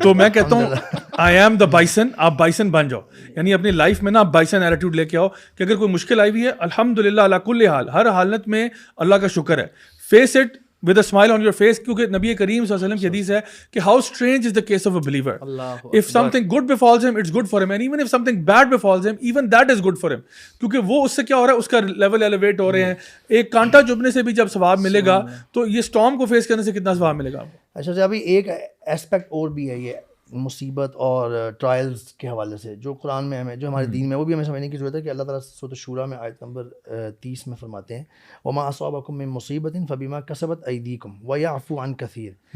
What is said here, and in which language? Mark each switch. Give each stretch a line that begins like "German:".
Urdu: تو میں کہتا ہوں
English: I am the bison,
Urdu: آپ بائسن بن جاؤ, یعنی اپنی لائف میں نا آپ بائسن ایٹیٹیوڈ لے کے آؤ کہ اگر کوئی مشکل آئی ہوئی ہے
Arabic: الحمد للہ اللہ کل حال,
Urdu: ہر حالت میں اللہ کا شکر ہے, face it
English: with a smile on your face,
Urdu: کیونکہ نبی کریم صلی اللہ علیہ وسلم کی حدیث ہے کہ
English: how strange is the case of a believer. If something good befalls him, it's good for him, and even if something bad befalls him, even that is good for him.
Urdu: کیونکہ وہ اس سے کیا ہو رہا ہے, اس کا لیول ایلیویٹ ہو رہے ہیں. ایک کانٹا چبھنے سے بھی جب ثواب ملے گا تو یہ اسٹارم کو فیس کرنے سے کتنا ثواب ملے گا آپ کو. اچھا جی, ابھی ایک اسپیکٹ اور بھی ہے یہ مصیبت اور ٹرائلز کے حوالے سے جو قرآن میں ہمیں, جو ہمارے دین میں, وہ بھی ہمیں سمجھنے کی ضرورت ہے کہ اللہ تعالیٰ سورۃ الشورى میں آیت نمبر 30 میں فرماتے ہیں
Arabic: وما اصابکم من مصیبت فبما کسبت ایدیکم ویعفو عن کثیر.